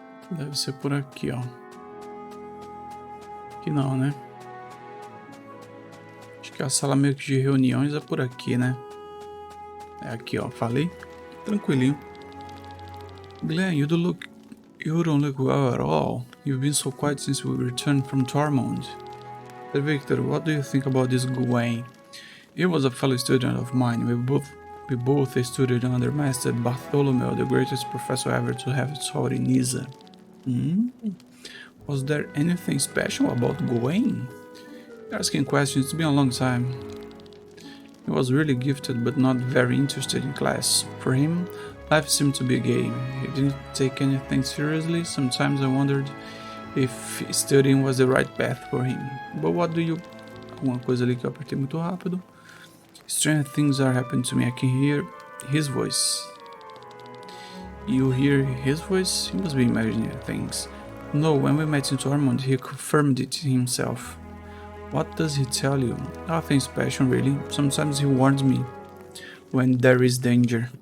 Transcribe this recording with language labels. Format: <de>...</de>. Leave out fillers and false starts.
<pt>Deve ser por aqui, ó. Aqui não, né? Acho que a sala meio que de reuniões é por aqui, né? É aqui, ó. Falei? Tranquilinho.</pt> <en>Glenn, you don't look well at all. You've been so quiet since we returned from Tormund. Victor, what do you think about this Gwen? He was a fellow student of mine. We both studied under Master Bartholomew, the greatest professor ever to have taught in Nisa. Was there anything special about Gwen? You're asking questions. It's been a long time. He was really gifted, but not very interested in class. For him, life seemed to be a game. He didn't take anything seriously. Sometimes I wondered if studying was the right path for him. But what do you...</en> <pt>Uma coisa ali que eu apertei muito rápido.</pt> <en>Strange things are happening to me. I can hear his voice. You hear his voice? He must be imagining things. No, when we met in Tormund, he confirmed it himself. What does he tell you? Nothing special, really. Sometimes he warns me when there is danger.</en>